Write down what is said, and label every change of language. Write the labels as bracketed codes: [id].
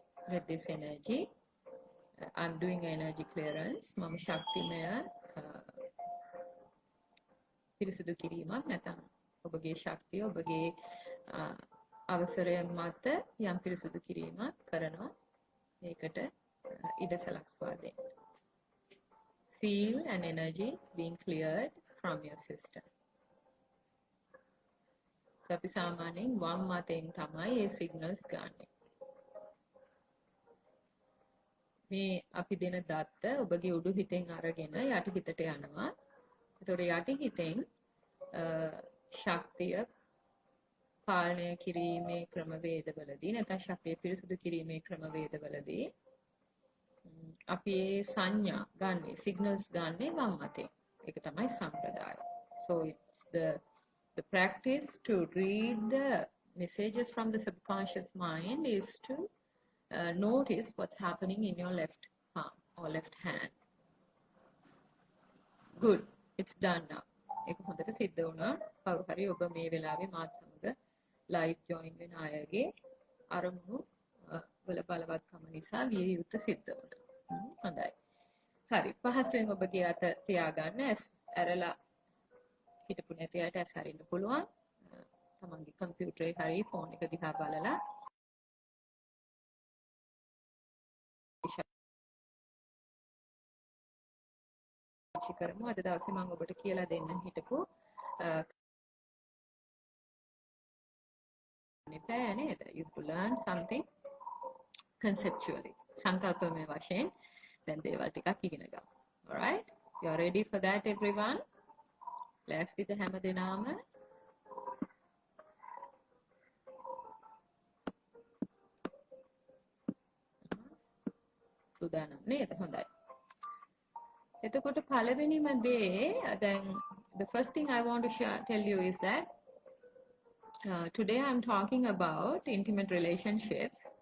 [en] Let this energy, I'm doing energy clearance. [si] මම ශක්තිමය පිරිසිදු කිරීමක් නැත්නම් ඔබගේ ශක්තිය ඔබගේ අවසරය මත යම් පිරිසිදු කිරීමක් කරනවා. ඒකට ඉඩ සලස්වා දෙන්න. [en] Feel an energy being cleared from your system. [si] So අපි සාමාන්‍යයෙන් වම් අතෙන් තමයි මේ සිග්නල්ස් ගන්නෙ. මේ අපි දෙන දත්ත ඔබගේ උඩු හිතෙන් අරගෙන යටි හිතට යනවා. ඒතකොට යටි හිතෙන් ශක්තිය පාලනය කිරීමේ ක්‍රමවේදවලදී නැත්නම් ශක්තිය පිරිසිදු කිරීමේ ක්‍රමවේදවලදී අපි ඒ සංඥා ගන්නෙ සිග්නල්ස් ගන්නෙ වම් අතෙන්. ඒක තමයි සම්ප්‍රදාය. [en] So it's the practice to read the messages from the subconscious mind is to notice what's happening in your left palm or left hand. Good. It's done now. [si] ඒක හොඳට සිද්ධ වුණා. කවුරු හරි ඔබ මේ වෙලාවේ මාත් සමග live join වෙන අයගේ අරමුණු වල බලවත්කම නිසා විය යුතු සිද්ධ වුණා. හොඳයි. හරි. පහසුවෙන් ඔබගේ අත තියාගන්න. ඇස් ඇරලා හිටපු නැති අයට ඇස් අරින්න පුළුවන්. තමන්ගේ කම්පියුටරේ හරි ෆෝන් එක දිහා බලලා පාවිච්චි කරමු. අද දවසේ මම ඔබට කියලා දෙන්න හිටපු නිපෑ නේද? [en] You learn something conceptually. [si] සංකල්පමය වශයෙන් දැන් දේවල් ටිකක් ඉගෙන ගමු. [en] Alright? You are ready for that everyone? [si] ලෑස්තිද හැම දෙනාම? සූදානම් නේද? හොඳයි. එතකොට පළවෙනිම දේ දැන් [en] the first thing I want to tell you is that today I'm talking about intimate relationships.